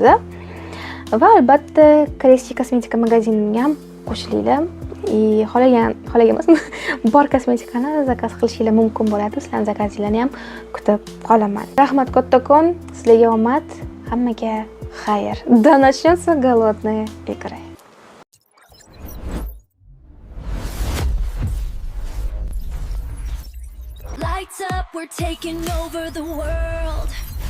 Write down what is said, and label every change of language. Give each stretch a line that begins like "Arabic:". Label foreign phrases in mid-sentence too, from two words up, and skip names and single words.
Uzbek: Va albatta Kresti kosmetika magaziniga ham qo'shilinglar. Xohlagan emasmi? Bor kosmetikani zakaz qilishingiz mumkin bo'ladi. Sizlarning zakazinglarni ham kutib qolaman. Rahmat kattakon, sizlarga omad, hammaga xayr.
Russian: До начнется голодные игры.
English: Lights up, we're taking over the world.